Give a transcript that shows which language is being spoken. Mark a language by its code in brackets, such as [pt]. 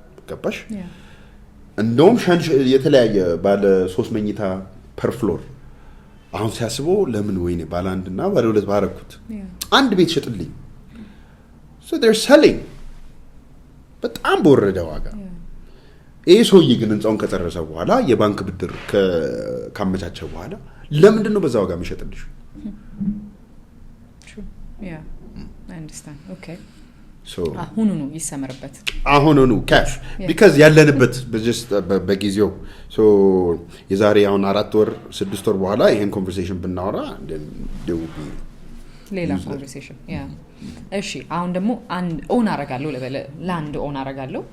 [am] ገባሽ እንደውም የተለያየ ባለ 3 መኝታ ፐር ፍሎር አሁን ሲያስበው ለምን ወይኔ ባለ አንድና ባለ ሁለት ባረኩት አንድ ቤት ሸጥልኝ [en] so they're selling [am] በጣም በወረደ ዋጋ ይሄ ሰውዬ ግን ህንጻውን ከጨረሰ በኋላ የባንክ ብድር ካመቻቸ በኋላ ለምንድን ነው በዛ ዋጋ የሚሸጥልሽ [en] true yeah I understand okay so [am] አሁኑኑ ይሰመርበት አሁኑኑ cash because ያለንበት just በጊዜው so የዛሬ አሁን 4 ወር 6 ወር በኋላ ይሄን ኮንቨርሴሽን ብናወራ [en] then there will be [am] ሌላ ኮንቨርሴሽን ያ እሺ አሁን ደግሞ አንድ ኦን አረጋለሁ ለበለ ላንድ ኦን አረጋለሁ